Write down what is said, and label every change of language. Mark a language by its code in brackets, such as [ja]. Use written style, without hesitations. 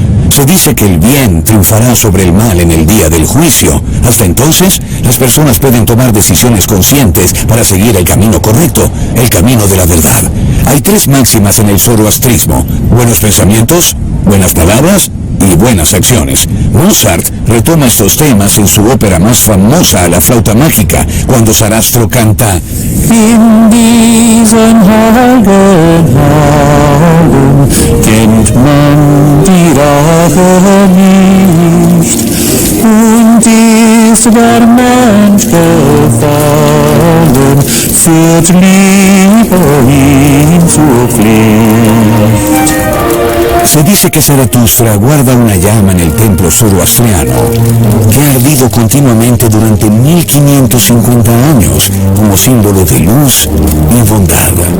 [es] Se dice que el bien triunfará sobre el mal en el día del juicio. Hasta entonces, las personas pueden tomar decisiones conscientes para seguir el camino correcto, el camino de la verdad. Hay 3 máximas en el zoroastrismo: buenos pensamientos, buenas palabras y buenas acciones. Mozart retoma estos temas en su ópera más famosa, La flauta mágica, cuando Sarastro canta: [de] In diesen Hagen kennt man die Rache nicht, und ist der Mensch gefallen, führt Liebe ihn zur Pflicht. [es] Se dice que Zaratustra guarda una llama en el templo zoroastriano que ha ardido continuamente durante 1550 años como símbolo de luz y bondad.